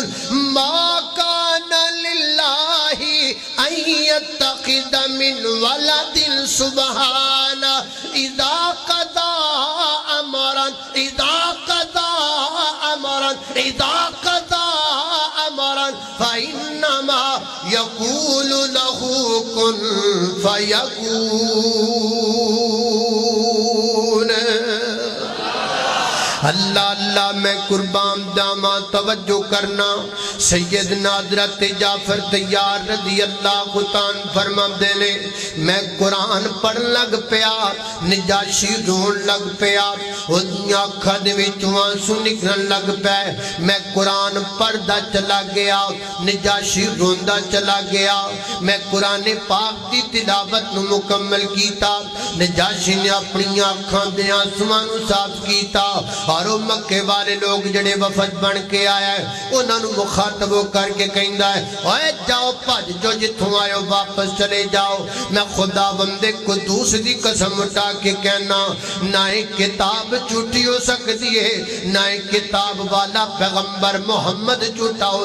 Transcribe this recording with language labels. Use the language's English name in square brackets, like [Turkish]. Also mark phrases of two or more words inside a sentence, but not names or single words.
[Arabic] ما كان لله أن يتخذ من ولد سبحانه إذا قضى أمرا فإنما يقول له كن فيكون. [Punjabi] اللہ اللہ میں قربان جاواں توجہ کرنا. سیدنا حضرت جعفر تیار [Arabic] رضی اللہ عنہ [Punjabi] فرماندے نے میں قرآن پڑھ لگ پیا نجاشی رون لگ پیا اودیاں اکھاں دے وچوں آنسو نکلن لگ پے. میں قرآن پڑھدا چلا گیا نجاشی روندا چلا گیا. میں قرآن پاک دی تلاوت نو مکمل کیتا. نجاشی نے اپنی اکھاں دے آنسواں نو صاف کیتا اور وہ مکے والے لوگ جڑے وفد بن کے آیا ہے انہوں نے مخاطب کر کے کہندا ہے اوے جاؤ بھج جو جتھوں آئے ہو واپس چلے جاؤ میں خدا بندے قدوس دی قسم اٹھا کے کہنا نہ کتاب جھوٹی ہو سکتی ہے نہ کتاب والا پیغمبر محمد جھوٹا ہو